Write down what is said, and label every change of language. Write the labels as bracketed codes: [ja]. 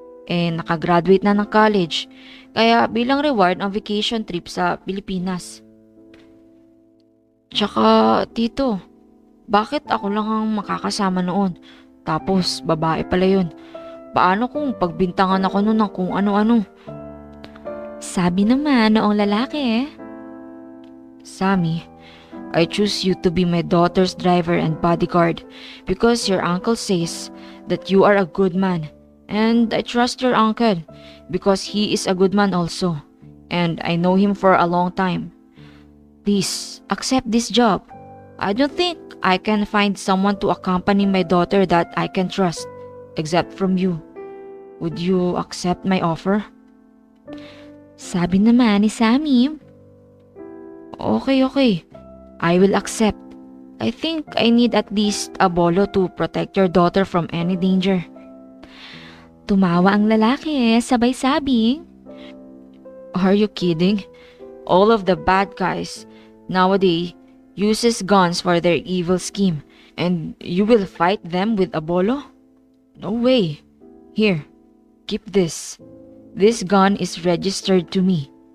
[tl] Nakagraduate na ng college, kaya bilang reward ang vacation trip sa Pilipinas. Tsaka, tito, bakit ako lang ang makakasama noon? Tapos, babae pala yun. Paano kung pagbintangan ako noon ng kung ano-ano? sabi naman noong lalaki, [en] Sammy, I choose you to be my daughter's driver and bodyguard because your uncle says that you are a good man. And I trust your uncle because he is a good man also. And I know him for a long time. Please, accept this job. I don't think I can find someone to accompany my daughter that I can trust, except from you. Would you accept my offer? [tl] sabi naman ni Sammy, [en] Okay. I will accept. I think I need at least a bolo to protect your daughter from any danger. [tl] Tumawa ang lalaki sabay sabing, [en] Are you kidding? All of the bad guys nowadays uses guns for their evil scheme, and you will fight them with a bolo? No way. Here, keep this. This gun is registered to me.